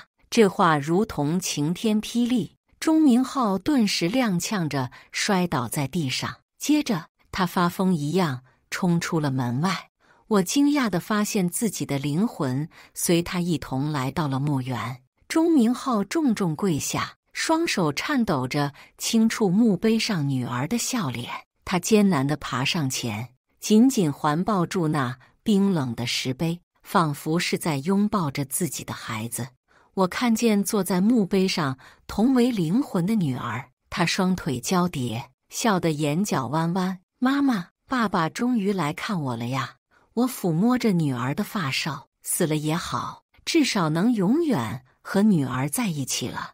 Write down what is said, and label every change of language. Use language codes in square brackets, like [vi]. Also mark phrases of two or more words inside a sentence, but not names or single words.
[zh] 這話如同晴天霹靂，鐘明浩頓時踉蹌着摔倒在地上，接着他發瘋一樣衝出了門外。我驚訝地發現自己的靈魂隨他一同來到了墓園。鐘明浩重重跪下，雙手顫抖着輕觸墓碑上女兒的笑臉。他艱難地爬上前，緊緊環抱住那冰冷的石碑， 仿佛是在擁抱着自己的孩子。我看見坐在墓碑上同為靈魂的女兒，她雙腿交疊，笑得眼角彎彎。媽媽，爸爸終於來看我了呀！我撫摸着女兒的髮梢，死了也好，至少能永遠和女兒在一起了。